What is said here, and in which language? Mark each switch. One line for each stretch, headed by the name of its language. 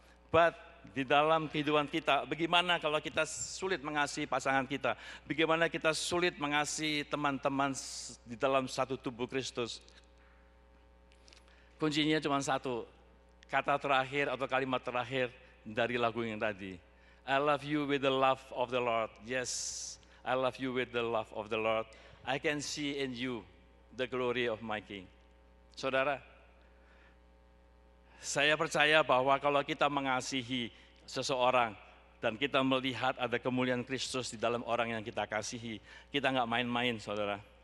English: But
Indonesian: di dalam kehidupan kita, bagaimana kalau kita sulit mengasihi pasangan kita? Bagaimana kita sulit mengasihi teman-teman di dalam satu tubuh Kristus? Kuncinya cuma satu, kata terakhir atau kalimat terakhir dari lagu yang tadi.
English: I love you with the love of the Lord. Yes, I love you with the love of the Lord. I can see in you the glory of my King.
Indonesian: Saudara, saya percaya bahwa kalau kita mengasihi seseorang dan kita melihat ada kemuliaan Kristus di dalam orang yang kita kasihi, kita nggak main-main, saudara.